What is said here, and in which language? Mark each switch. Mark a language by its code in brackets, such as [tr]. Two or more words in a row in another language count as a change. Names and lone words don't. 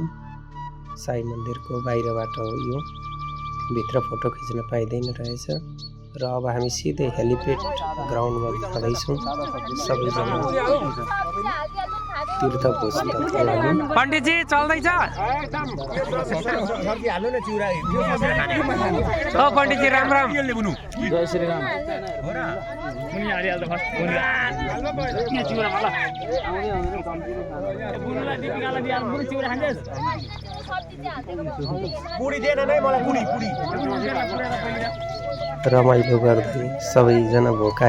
[ne] साई मन्दिरको बाहिरबाट हो यो, भित्र फोटो खिच्न पाइँदैन रहेछ। र अब हामी सिधै हेलिप्याड ग्राउन्डमा जाँदैछौँ। सबैजना तीर्थ भोजतर्फ लाग्यौँ। पण्डितजी चल्दैछ? ओ पण्डितजी राम राम। जय श्री राम। रमाइलो गर्दै सबैजना भोकाए